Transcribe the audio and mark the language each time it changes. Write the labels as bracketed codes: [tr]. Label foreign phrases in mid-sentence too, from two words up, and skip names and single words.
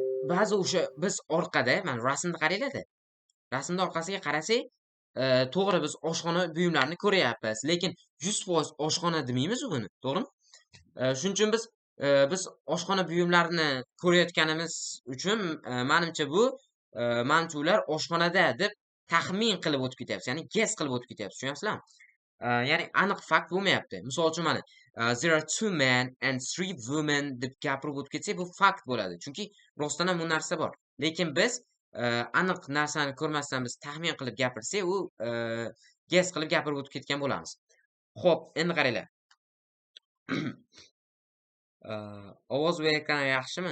[uz] Ba'zi o'sha biz orqada, mana rasmni qaranglar-da. Rasmning orqasiga qarasak, to'g'ri biz oshxona buyumlarini ko'ryapmiz, lekin 100% oshxona demaymiz buni, to'g'rimi? Shuning uchun biz oshxona buyumlarini ko'rayotganimiz uchun menimcha ular oshxonada deb taxmin qilib o'tib ketyapmiz, ya'ni guess qilib o'tib ketyapmiz, tushunyapsizlarmi? Ya'ni aniq fakt bo'lmayapti. Misol uchun mana [en] there are 2 men and 3 women [uz] deb gapirib o'tib ketsak, bu fakt bo'ladi. Chunki rostdan ham bu narsa bor. Lekin biz aniq narsani ko'rmasdan biz taxmin qilib gapirsak, u guess qilib gapirib o'tib ketgan bo'lamiz. Xo'p, endi qaranglar. Ovoz va ekran yaxshimi?